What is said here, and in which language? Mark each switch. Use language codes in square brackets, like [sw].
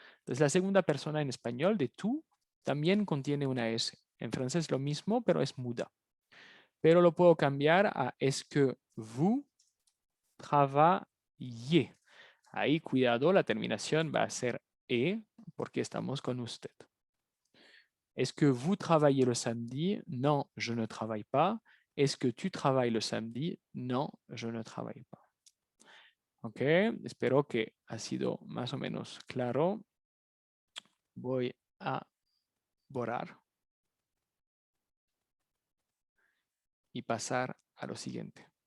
[es] Entonces la segunda persona en español de tú también contiene una S. En francés lo mismo, pero es muda. Pero lo puedo cambiar a [fr] est-ce que vous travaillez. [es] Ahí, cuidado, la terminación va a ser E porque estamos con usted. [fr] Est-ce que vous travaillez le samedi? Non, je ne travaille pas. Est-ce que tu travailles le samedi? Non, je ne travaille pas. [es] Ok, espero que ha sido más o menos claro. Voy a borrar y pasar a lo siguiente.